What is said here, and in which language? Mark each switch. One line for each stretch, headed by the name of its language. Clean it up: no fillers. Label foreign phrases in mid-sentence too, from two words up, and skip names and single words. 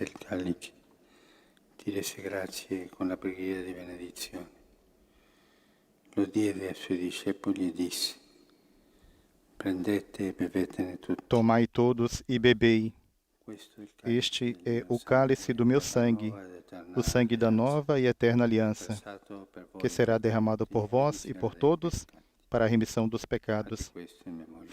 Italian: il calice, ti rese grazie con la preghiera di benedizione, lo diede ai suoi discepoli e disse: prendete e bevetene tutti.
Portuguese: Tomai todos e bebei.
Italian: Questo è il cálice
Portuguese: Este
Italian: del
Portuguese: é
Italian: mio
Portuguese: o cálice do meu sangue,
Italian: nuova ed eterna
Portuguese: o sangue da nova e eterna aliança,
Italian: versato per voi
Portuguese: que será derramado por vós e por todos para a remissão dos pecados.
Italian: Fate questo in memoria.